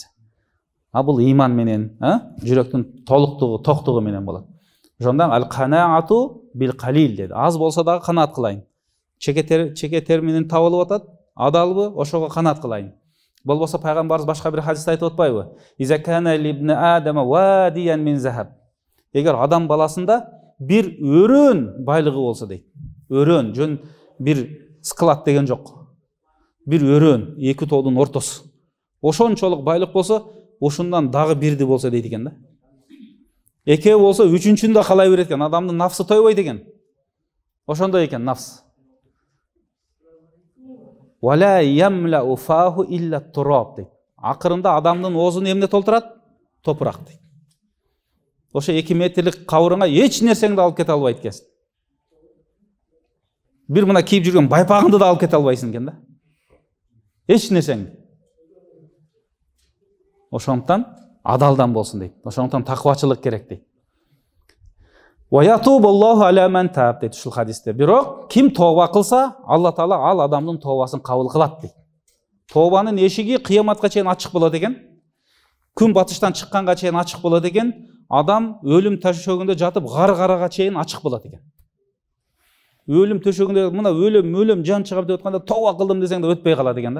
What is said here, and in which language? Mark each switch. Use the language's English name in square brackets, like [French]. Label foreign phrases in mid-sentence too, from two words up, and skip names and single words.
[Kyrgyz] А бул иман менен, жүрөктүн толуктугу, токтугу менен болот. Ошондон [Arabic] القناعة بالقليل [Kyrgyz] деди. Аз болсо дагы канаат кылайын. Чеке терминин табылып атат, адалбы, ошого канаат кылайын. Болбосо пайгамбарыбыз башка бир хадисте айтып атпайбы? [Arabic] إذا كان لابن آدم واديا من ذهب. [Kyrgyz] Эгер адам баласында бир өрөн байлыгы болсо дейт. Өрөн, жөн бир склад деген жок. Бир өрөн, эки тоодун ортосу. Ошончолук байлык болсо, ошундан дагы бирди болсо дейт экен да. Экөө болсо үчүнчүнү да каалай берет экен. Адамдын нафсы тойбойт экен. Ошондой экен нафс. [Arabic] ولا يملأ فاه إلا تراب дейт. [Kyrgyz] Акырында адамдын оозун эмне толтурат? Топурак дейт. Ошо 2 метрлик кабырыңа эч нерсеңди алып кете албайт экенсиң. Бир мына кийип жүргөн байпагыңды да алып кете албайсың экен да. Эч нерсеңди. Ошондуктан адалдан болсун дейт. Ошондуктан таквачылык керек дейт. [Arabic] ويتوب الله على من تاب [Kyrgyz] дейт ушул хадисте. Бирок ким тооба кылса, Алла Таала ал адамдын тообасын кабыл кылат дейт. Тообанын эшиги кыяматка чейин ачык болот экен. Күн батыштан чыкканга чейин ачык болот экен. Адам өлүм төшөгүндө жатып гарга чейин ачык болот экен. Өлүм төшөгүндө мына өлөм жан чыгып деп атканда тооба кылдым десең да өтпөй калат экен да.